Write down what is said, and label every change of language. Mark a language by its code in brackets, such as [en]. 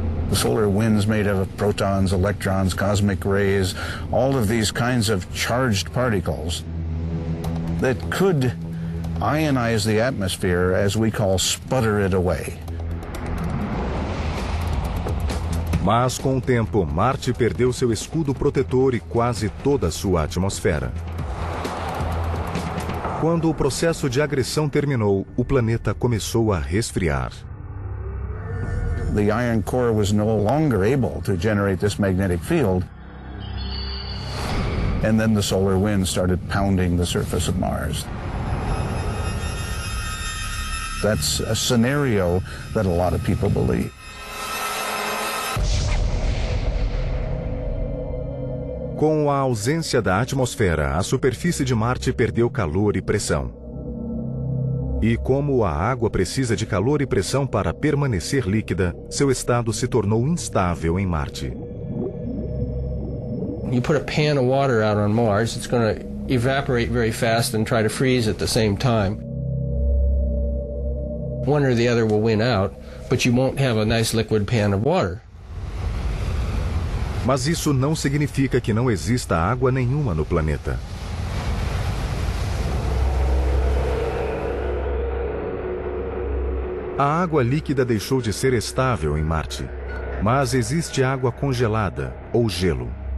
[en] The solar wind's made of protons, electrons, cosmic rays, all of these kinds of charged particles that could ionize the atmosphere, as we call sputter it away. [pt] Mas com o tempo, Marte perdeu seu escudo protetor e quase toda a sua atmosfera. Quando o processo de agressão terminou, o planeta começou a resfriar. [en] The iron core was no longer able to generate this magnetic field. And then the solar wind started pounding the surface of Mars. That's a scenario that a lot of people believe. [pt] Com a ausência da atmosfera, a superfície de Marte perdeu calor e pressão. E como a água precisa de calor e pressão para permanecer líquida, seu estado se tornou instável em Marte. [en] You put a pan of water out on Mars, it's going to evaporate very fast and try to freeze at the same time. One or the other will win out, but you won't have a nice liquid pan of water. [pt] Mas isso não significa que não exista água nenhuma no planeta. A água líquida deixou de ser estável em Marte, mas existe água congelada, ou gelo.